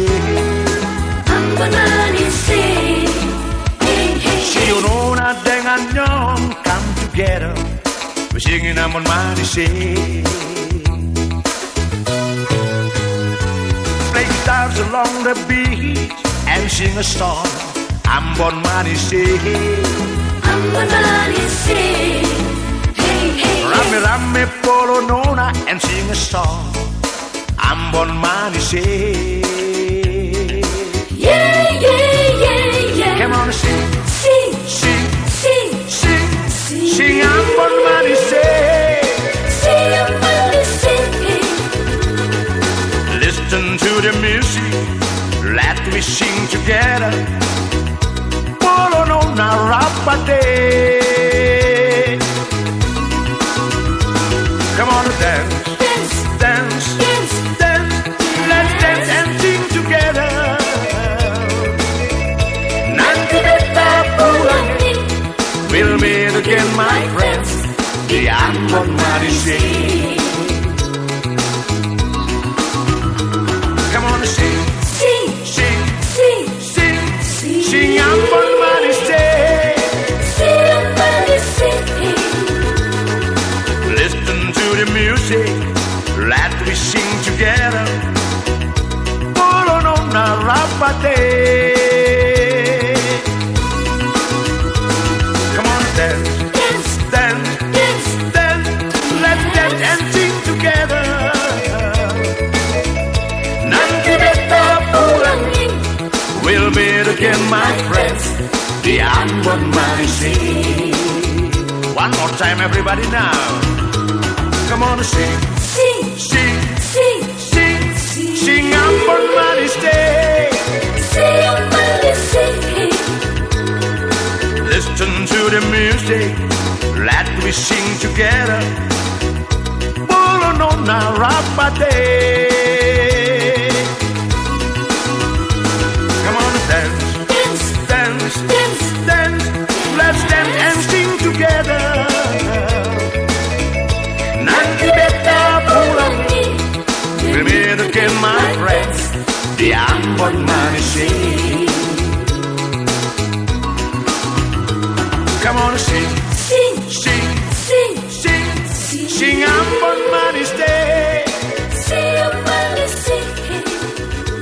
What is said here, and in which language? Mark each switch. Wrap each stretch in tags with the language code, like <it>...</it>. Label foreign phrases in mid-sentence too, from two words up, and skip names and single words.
<en>Ambon Manise. Hey, hey,</en> <abs>Si Onona dengan Nyong</abs> <en>come together, we singing Ambon Manise. Play guitars along the beach and sing a song, Ambon Manise. Ambon Manise. Hey, hey,</en> <abs>Rame rame polo nona</abs> <en>and sing a song, Ambon Manise. yeah, yeah, yeah, yeah. Come on and sing, Sing, sing, sing, sing, sing Ambon Manise. sing Ambon Manise. Listen to the music, let me sing together.</en> <abs>Polo nona rapate.</abs> <en>Come on and dance, Dance, dance, dance, dance. Let's dance and sing together.</en> <abs>Nanti beta pulang, pulang nih,</abs> <en>we'll meet again, my friends. The Ambon Manise. Come on and sing, sing, sing, sing, sing, sing Ambon Manise. sing Ambon Manise. Listen to the music, let me sing together.</en> <abs>Polo nona rapate.</abs> <en>Come on and dance, Dance, dance, dance, dance. Let's dance and sing together.</en> <abs>Nanti beta pulang, pulang nih,</abs> <en>we'll meet again, my friends. The Ambon Manise. One more time, everybody now. Come on and sing, sing, sing, sing, sing, sing Ambon Manise. sing Ambon Manise. Listen to the music, let me sing together.</en> <abs>Polo nona rapate.</abs> <en>Come on and dance, Dance, dance, dance, dance. Let's dance and sing together.</en> <abs>Nanti beta pulang, pulang nih,</abs> <en>we'll meet again, my friends. The Ambon Manise. Come on and sing, sing, sing, sing, sing, sing Ambon Manise. sing Ambon Manise.</en>